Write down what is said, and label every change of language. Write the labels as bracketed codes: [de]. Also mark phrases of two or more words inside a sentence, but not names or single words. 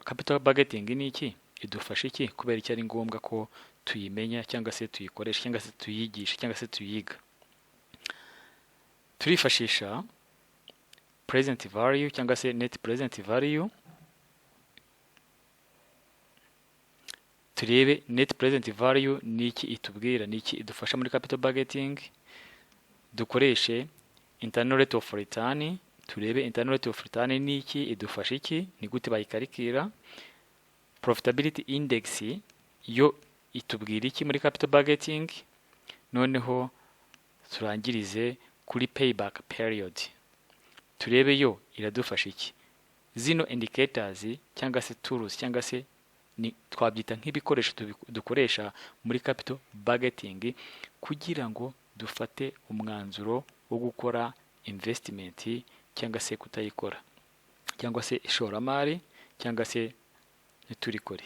[en] capital budgeting [rw] ni iki? Idufasha iki? Kubera iki ari ngombwa ko tuyimenya cyangwa se tuyikoresha cyangwa se tuyigisha cyangwa se tuyiga. Turifashisha [en] present value [rw] cyangwa se [en] net present value. [rw] Turebe [en] net present value [rw] ni iki itubwira, ni iki idufasha muri [en] capital budgeting. [rw] Dukoreshe [en] internal rate of return. [rw] Turebe [en] internal rate of return [rw] ni iki, idufasha iki, ni gute bayikarikira. [en] Profitability index [rw] yo itubwira iki muri [en] capital budgeting. [rw] Noneho turangirize kuri [en] payback period. [rw] Turebe yo iradufasha iki. Zino indicators cyangwa se tools cyangwa se ni twabyita nk'ibikoresho dukoresha muri [en] capital budgeting [rw] kugira ngo dufate umwanzuro wo gukora investment cyangwa se kutayikora, cyangwa se ishoramari cyangwa se ntiturikore.